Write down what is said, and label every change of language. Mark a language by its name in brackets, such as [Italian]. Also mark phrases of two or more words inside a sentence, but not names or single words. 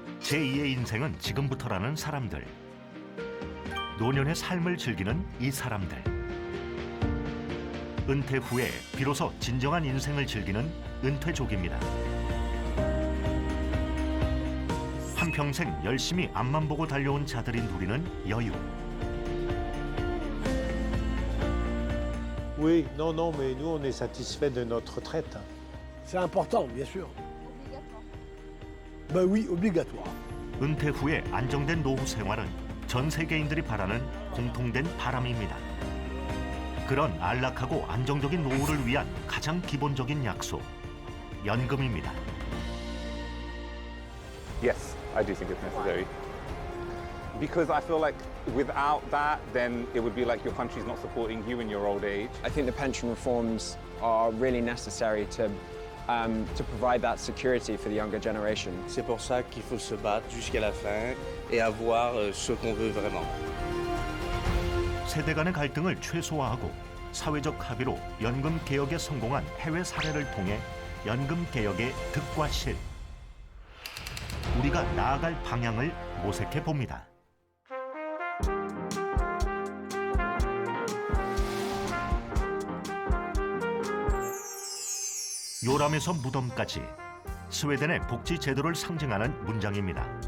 [Korean] 제2의 인생은 지금부터라는 사람들. 노년의 삶을 즐기는 이 사람들. 은퇴 후에 비로소 진정한 인생을 즐기는 은퇴족입니다. 한평생 열심히 앞만 보고 달려온 자들이 누리는 여유. [French] Oui, non, non, mais nous, on est satisfait de notre retraite. C'est important, bien sûr. Ben oui, obligatoire. [Korean] 은퇴 후에 안정된 노후 생활은 전 세계인들이 바라는 공통된 바람입니다. 그런 안락하고 안정적인 노후를 위한 가장 기본적인 약속, 연금입니다. [English] Yes, I do think it's necessary. Because I feel like without that, then it would be like your country's not supporting you in your old age. I think the pension reforms are really necessary to provide that security for the younger generation. [French] C'est pour ça qu'il faut se battre jusqu'à la fin et avoir ce qu'on veut vraiment. [Korean] 세대 간의 갈등을 최소화하고 사회적 합의로 연금 개혁에 성공한 해외 사례를 통해 연금 개혁의 득과 실, 우리가 나아갈 방향을 모색해 봅니다. 요람에서 무덤까지 스웨덴의 복지 제도를 상징하는 문장입니다.